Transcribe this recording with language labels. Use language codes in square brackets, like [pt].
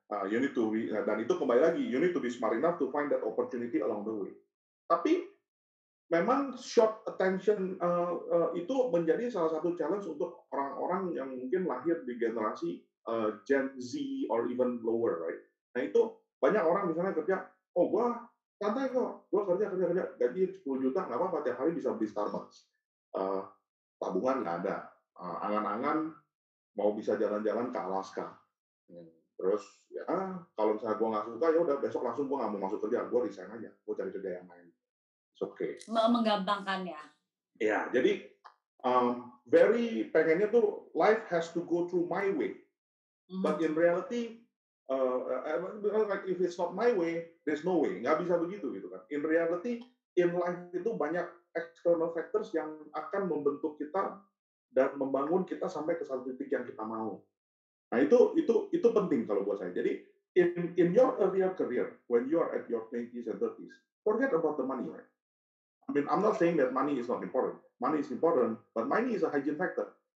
[en] You need to be, [id] dan itu kembali lagi, [en] you need to be smart enough to find that opportunity along the way. [id] Tapi memang short attention itu menjadi salah satu challenge untuk orang-orang yang mungkin lahir di generasi Gen Z [en] or even lower, right? [id] Nah itu banyak orang misalnya kerja, oh gua santai kok, gua kerja gaji 10 juta nggak apa-apa, tiap hari bisa beli Starbucks. Tabungan nggak ada, angan-angan mau bisa jalan-jalan ke Alaska. Terus ya kalau misalnya gua nggak suka ya udah besok langsung gua nggak mau masuk kerja, gua resign aja, gua cari kerja yang lain. [en] It's okay. [id] Menggampangkan ya. Ya, jadi [en] very [id] pengennya tuh [en] life has to go through my way. But in reality, like if it's not my way, there's no way. [id] Nggak bisa begitu gitu kan. [en] In reality, in life [id] itu banyak external factors yang akan membentuk kita dan membangun kita sampai ke satu titik yang kita mau. Nah itu penting kalau buat saya. [en] Jadi in your earlier career, when you are at your 20s and 30s, forget about the money, right? I mean, I'm not saying that money is not important. Money is important, but money is a hygiene factor.